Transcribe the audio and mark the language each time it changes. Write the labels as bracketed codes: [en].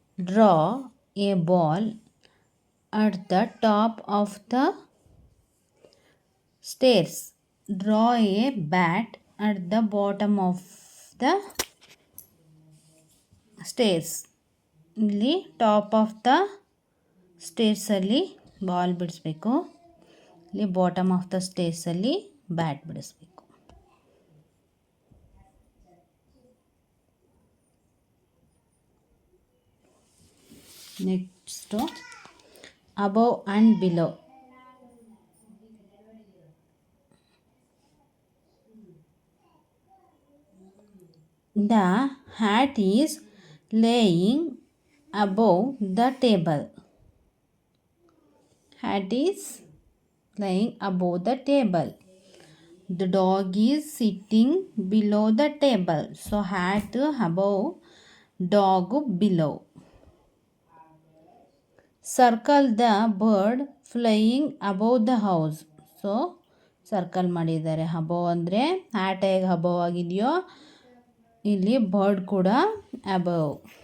[en] Draw a ball at the top of the stairs. Draw a bat at the bottom of the stairs. [kn] ಇಲ್ಲಿ top of the ಸ್ಟೇರ್ಸಲ್ಲಿ ball ಬಿಡಿಸ್ಬೇಕು, ಇಲ್ಲಿ bottom of the ಸ್ಟೇರ್ಸಲ್ಲಿ bat ಬಿಡಿಸ್ಬೇಕು. [en] Next above and below. The hat is laying above the table. Hat is lying above the table. The dog is sitting below the table. So hat above, dog below. Circle the bird flying above the house. [kn] So circle ಮಾಡಿದ್ದಾರೆ. Above ಅಂದರೆ hat ಹೇಗೆ above ಆಗಿದೆಯೋ ಇಲ್ಲಿ bird ಕೂಡ above.